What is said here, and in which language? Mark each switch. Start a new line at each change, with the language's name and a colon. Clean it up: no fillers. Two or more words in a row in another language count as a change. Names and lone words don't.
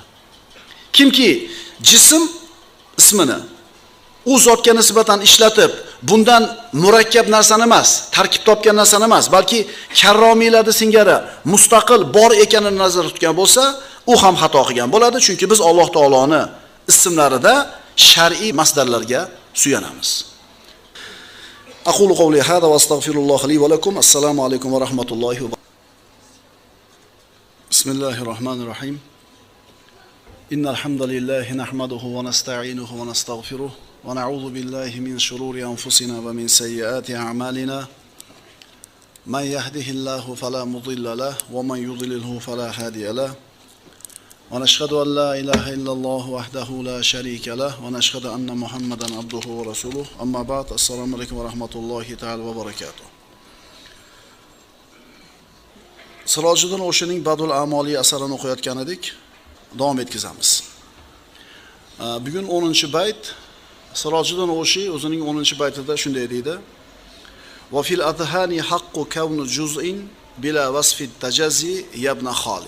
Uzbek: Kimki jism ismini u zotga nisbatan ishlatib, bundan murakkab narsani emas, tarkib topgan narsani emas, balki karromiylarda singari mustaqil bor ekanini nazarda tutgan bo'lsa, u ham xato qilgan bo'ladi. Chunki biz Alloh taoloni ismlarida shar'iy masdarlarga suyanamiz.
Arabic: أقول قولي هذا وأستغفر الله لي ولكم. السلام عليكم ورحمة الله وبركاته. بسم الله الرحمن الرحيم. إن الحمد لله نحمده ونستعينه ونستغفره ونعوذ بالله من شرور أنفسنا ومن سيئات أعمالنا. من يهده الله فلا مضل له ومن يضلل فلا هادي له. ونشهد أن لا إله إلا الله وحده لا شريك له ونشهد أن محمدا عبده ورسوله. أما بعد. السلام عليكم ورحمة الله تعالى وبركاته.
Uzbek: Sirojiddin O'shining Badul Amoli asarini o'qiyotgan edik. Davom etkazamiz. Bugun 10-bayt. Sirojiddin O'shi o'zining 10-baytida shunday deydi:
Arabic: "وفي الأذهان حق كون جزء بلا وصف التجزي يا ابن خال."